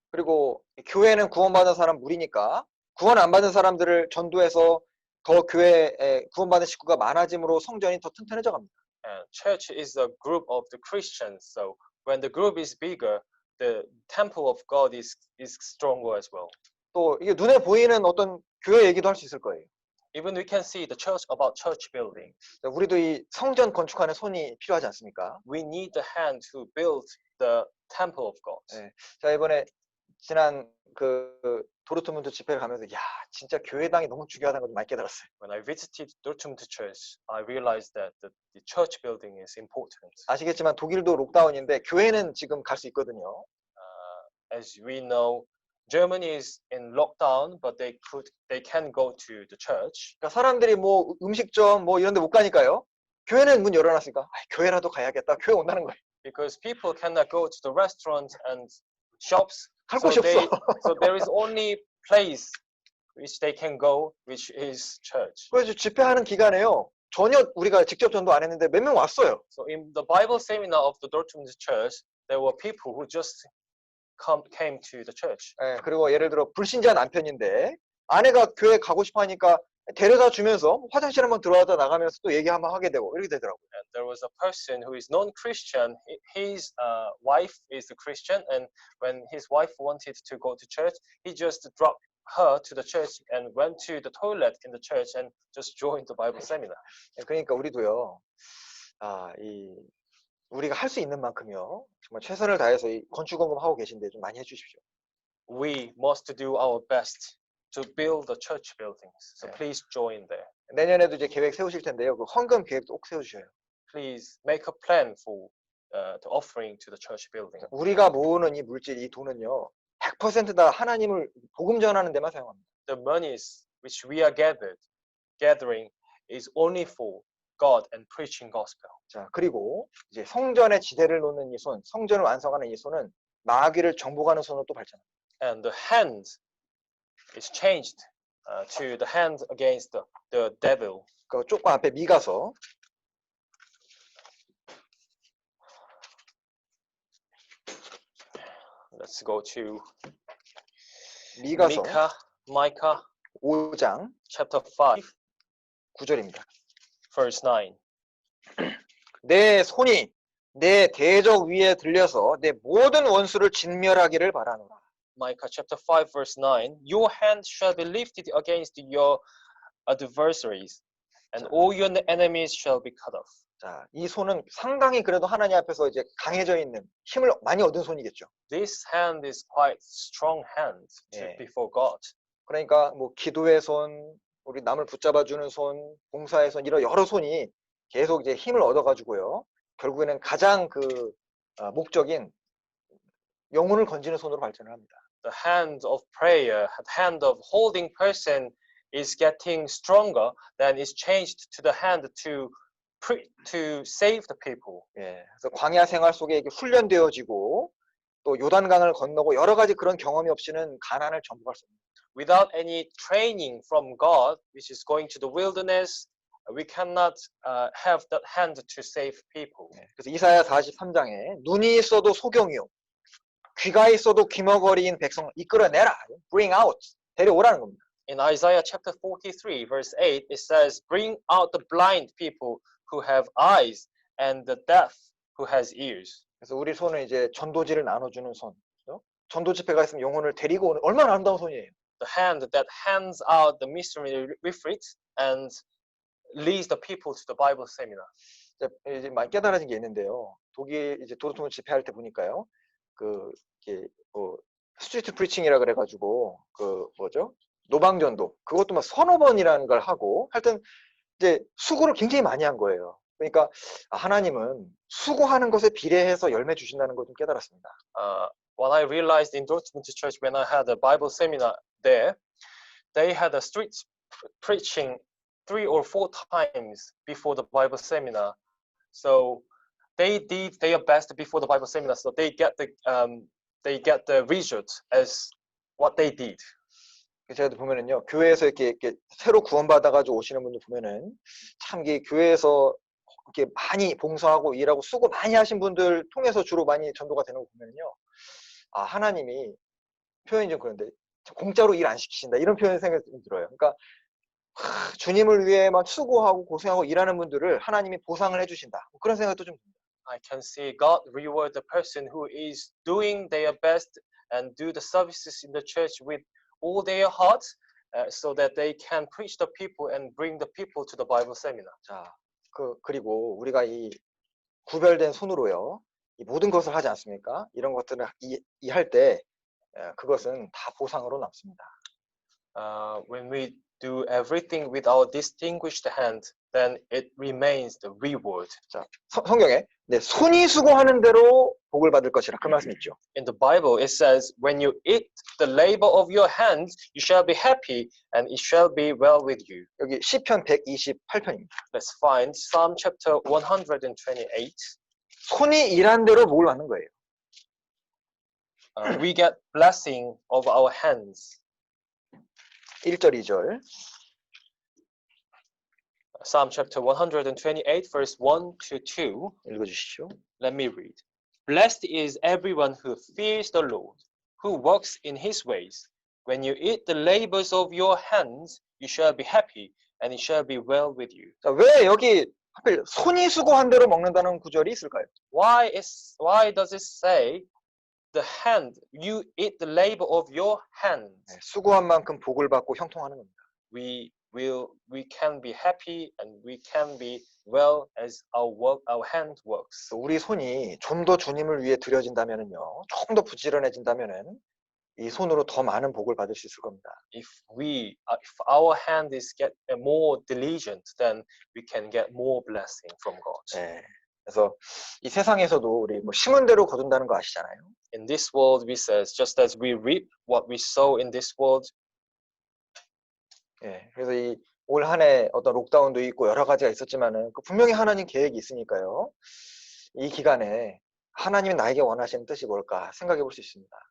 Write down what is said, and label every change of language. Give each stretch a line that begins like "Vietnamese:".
Korean: 그리고 교회는 구원받은 사람 무리니까 구원 안 받은 사람들을 전도해서 더 교회에 구원받은 식구가 많아짐으로 성전이 더 튼튼해져 갑니다.
English: And church is a group of the Christians. So when the group is bigger, the temple of God is stronger as well.
Korean: 또 이게 눈에 보이는 어떤 교회 얘기도 할 수 있을 거예요.
English: Even we can see the church about church building.
Korean: 자, 우리도 이 성전 건축하는 손이 필요하지 않습니까?
English: We need the hand to build the temple of God.
Korean: 네. 자, 이번에 지난 그 도르트문트 집회를 가면서 야, 진짜 교회당이 너무 중요하다는 걸 많이 깨달았어요.
English: When I visited Dortmund Church, I realized that the church building is important.
Korean: 아시겠지만 독일도 록다운인데 교회는 지금 갈 수 있거든요.
English: As we know, Germany is in lockdown, but they can go to the church.
Korean: 그러니까 사람들이 뭐 음식점 뭐 이런 데 못 가니까요. 교회는 문 열어놨으니까 아, 교회라도 가야겠다. 교회 온다는 거예요.
English: Because people cannot go to the restaurant and shops.
Korean: 갈
English: So
Korean: 곳이 없어.
English: so there is only place which they can go, which is church.
Korean: 그래서 집회하는 기간에요. 전혀 우리가 직접 전도 안 했는데 몇 명 왔어요.
English: So in the Bible seminar of the Dortmund Church, there were people who just came to the church.
Korean: 예, 그리고 예를 들어 불신자 남편인데 아내가 교회 가고 싶어 하니까 데려다 주면서 화장실 한번 들어가다 나가면서 또 얘기 한번 하게 되고 이렇게 되더라고요.
English: And there was a person who is non-Christian. His wife is a Christian, and when his wife wanted to go to church, he just dropped her to the church and went to the toilet in the church and just joined the Bible seminar.
Korean: 예, 그러니까 우리도요. 우리가 할 수 있는 만큼요. 정말 최선을 다해서 이 건축원금 하고 계신데 좀 많이 해주십시오.
English: We must do our best to build the church buildings. So Yeah. please join there.
Korean: 내년에도 이제 계획 세우실 텐데요. 그 헌금 계획도 꼭 세워주셔요.
English: Please make a plan for the offering to the church building.
Korean: 우리가 모으는 이 물질, 이 돈은요. 100% 다 하나님을 복음 전하는 데만 사용합니다.
English: The monies which we are gathering is only for God and preaching gospel.
Korean: 자, 그리고 이제 성전의 지대를 놓는 이 손, 성전을 완성하는 이 손은 마귀를 정복하는 손으로 또 발전합니다.
English: And the hand is changed to the hand against the devil.
Korean: 그 조금 앞에 미가서
English: Let's go to
Korean: 미가서
English: Micah
Korean: 5장
English: chapter 5,
Korean: 9절입니다.
English: verse 9.
Korean: 내 손이 내 대적 위에 들려서 내 모든 원수를 진멸하기를 바라노라.
English: Micah chapter 5, verse 9. Your hand shall be lifted against your adversaries, and all your enemies shall be cut off.
Korean: 자, 이 손은 상당히 그래도 하나님 앞에서 이제 강해져 있는 힘을 많이 얻은 손이겠죠.
English: This hand is quite strong hand Yeah. before God.
Korean: 그러니까 뭐 기도의 손, 우리 남을 붙잡아주는 손, 봉사의 손 이런 여러 손이 계속 이제 힘을 얻어가지고요. 결국에는 가장 그 목적인 영혼을 건지는 손으로 발전을 합니다.
English: The hand of prayer, the hand of holding person is getting stronger, then is changed to the hand to save the people.
Korean: 예, 그래서 광야 생활 속에 이게 훈련되어지고 또 요단강을 건너고 여러 가지 그런 경험이 없이는 가나안을 정복할 수 없습니다.
English: Without any training from God, which is going to the wilderness, we cannot have that hand to save people.
Korean: 예, 그래서 이사야 43장에 눈이 있어도 소경이요, 귀가 있어도 귀머거리인 백성을 이끌어내라,
English: bring out,
Korean: 데려오라는 겁니다.
English: In Isaiah chapter 43, verse 8, it says, bring out the blind people who have eyes and the deaf who has ears.
Korean: 그래서 우리 손은 이제 전도지를 나눠주는 손, 그렇죠? 전도 집회가 있으면 영혼을 데리고 오는 얼마나 아름다운 손이에요.
English: The hand that hands out the missionary retreat and leads the people to the Bible seminar.
Korean: 이제 많이 깨달아진 게 있는데요. 독일 이제 도르트문트 집회할 때 보니까요, 이게 스트리트 프리칭이라 그래가지고 뭐죠? 노방전도 그것도 막 서너 번이라는 걸 하고 하여튼 이제 수고를 굉장히 많이 한 거예요. 그러니까 하나님은 수고하는 것에 비례해서 열매 주신다는 걸 좀 깨달았습니다.
English: what I realized in Dortmund Church when I had a Bible seminar there, they had a street preaching 3 or 4 times before the Bible seminar. So they did their best before the Bible seminar, so they get the result as what they did.
Korean: 제가 보면은요, 교회에서 이렇게 새로 구원받아가지고 오시는 분들 보면은 참 이게 교회에서 이렇게 많이 봉사하고 일하고 수고 많이 하신 분들 통해서 주로 많이 전도가 되는 거 보면은요, 아, 하나님이 표현이 좀 그런데 공짜로 일 안 시키신다 이런 표현 생각이 좀 들어요. 그러니까 주님을 위해 막 수고하고 고생하고 일하는 분들을 하나님이 보상을 해주신다. 그런 생각도 좀 듭니다.
English: I can see God reward the person who is doing their best and do the services in the church with all their heart, so that they can preach the people and bring the people to the Bible seminar.
Korean: 자, 그리고 우리가 이 구별된 손으로요, 이 모든 것을 하지 않습니까? 이런 것들을 이할 때 그것은 다 보상으로 남습니다.
English: When we do everything with our distinguished hand, then it remains the reward.
Korean: 자, 성경에 손이 수고하는 대로 복을 받을 것이라 그 말씀 있죠.
English: In the Bible, it says, "When you eat the labor of your hands, you shall be happy, and it shall be well with you."
Korean: 여기 시편 128편입니다.
English: Let's find Psalm chapter 128.
Korean: 손이 일한 대로 복을 받는 거예요.
English: We get blessing of our hands.
Korean: 1절, 2절.
English: Psalm chapter 128, verse 1 to 2.
Korean: 읽어주시죠.
English: Let me read. Blessed is everyone who fears the Lord, who walks in his ways. When you eat the labors of your hands, you shall be happy, and it shall be well with you.
Korean: 자, 왜 여기 하필 손이 수고한 대로 먹는다는 구절이 있을까요?
English: Why does it say the hand, you eat the labor of your hands?
Korean: 네, 수고한 만큼 복을 받고 형통하는 겁니다.
English: We can be happy and we can be well as our hand works.
Korean: 우리 손이 좀 더 주님을 위해 드려진다면은요, 조금 더 부지런해진다면은 이 손으로 더 많은 복을 받을 수 있을 겁니다.
English: If our hand is get more diligent, then we can get more blessing from God.
Korean: 네, 그래서 이 세상에서도 우리 뭐 심은 대로 거둔다는 거 아시잖아요.
English: In this world, we says, just as we reap what we sow in this world.
Korean: 예, 그래서 이 올 한 해 어떤 록다운도 있고 여러 가지가 있었지만은 분명히 하나님 계획이 있으니까요. 이 기간에 하나님이 나에게 원하시는 뜻이 뭘까 생각해 볼 수 있습니다.